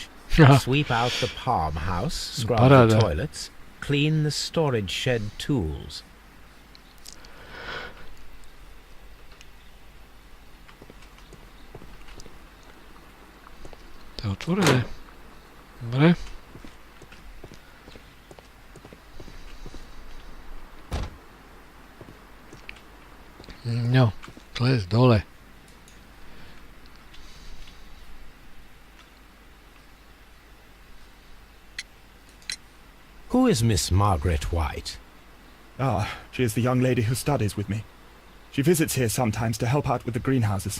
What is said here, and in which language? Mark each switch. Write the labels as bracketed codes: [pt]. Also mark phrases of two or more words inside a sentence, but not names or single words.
[en] Sweep out the palm house, scrub the toilets, clean the storage shed tools. [sk] To je otvorené. Dobre. No, to je z dole. [en] Who is Miss Margaret White? She is the young lady who studies with me. She visits here sometimes to help out with the greenhouses.